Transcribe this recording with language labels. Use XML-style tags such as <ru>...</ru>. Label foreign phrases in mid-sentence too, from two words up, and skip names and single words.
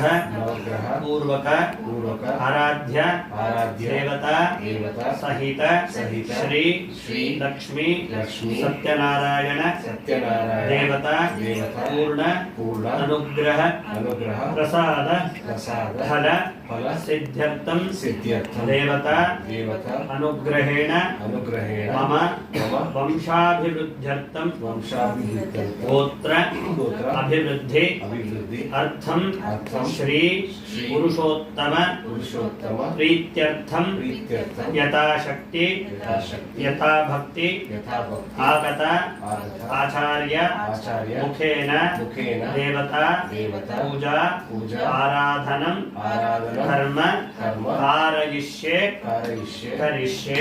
<sa>ಪೂರ್ವಕ ಆರಾಧ್ಯ ದೇವತಾ ಸಹಿತ ಶ್ರೀ ಲಕ್ಷ್ಮೀ ಸತ್ಯನಾರಾಯಣ ದೇವತಾ ಪೂರ್ಣ ಅನುಗ್ರಹ ಪ್ರಸಾದ ಫಲ ಸಿದ್ಧ್ಯರ್ಥಂ ದೇವತಾ ಅನುಗ್ರಹೇಣ ಮಮ ವಂಶಾಭಿವೃದ್ಧ್ಯರ್ಥಂ ಗೋತ್ರ ಅಭಿವೃದ್ಧಿ ಅರ್ಥಂ ಶ್ರೀ ಪುರುಷೋತ್ತಮ ಪ್ರೀತ್ಯರ್ಥಂ ಯಥಾಶಕ್ತಿ ಯಥಾಭಕ್ತಿ ಆಗತ ಆಚಾರ್ಯ ಮುಖೇನ ದೇವತಾ ಪೂಜಾ ಆರಾಧನಂ ಕರ್ಮ ಕಾರಯಿಷ್ಯೆ ಕರಿಷ್ಯೆ.</sa>